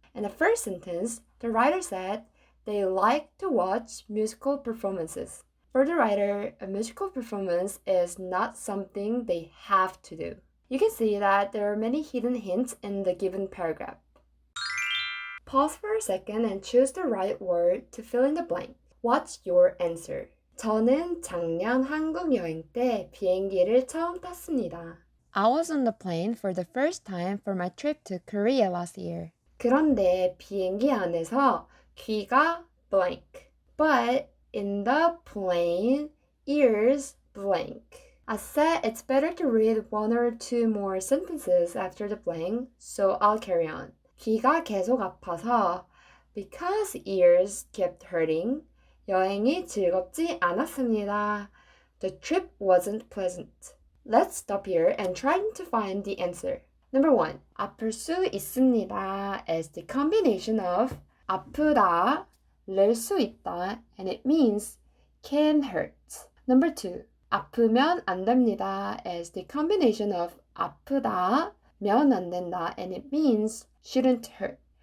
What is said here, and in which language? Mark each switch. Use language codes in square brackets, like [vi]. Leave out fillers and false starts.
[en] In the first sentence, the writer said they like to watch musical performances. For the writer, a musical performance is not something they have to do. You can see that there are many hidden hints in the given paragraph. Pause for a second and choose the right word to fill in the blank. What's your answer? [ko] 저는 작년 한국 여행 때 비행기를 처음 탔습니다. [en] I was on the plane for the first time for my trip to Korea last year. [ko] 그런데 비행기 안에서 귀가 blank. [en] But in the plane, ears blank. I said it's better to read one or two more sentences after the blank, so I'll carry on. [ko] 귀가 계속 아파서 [en] because ears kept hurting, [ko] 여행이 즐겁지 않았습니다. [en] The trip wasn't pleasant. Let's stop here and try to find the answer. Number 1, [ko] 아플 수 있습니다 [en] is the combination of 아프다, 를 수 있다, and it means can hurt. Number 2, [ko] 아프면 안 됩니다 [en] is the combination of 아프다, 면 안 된다, and it means shouldn't hurt.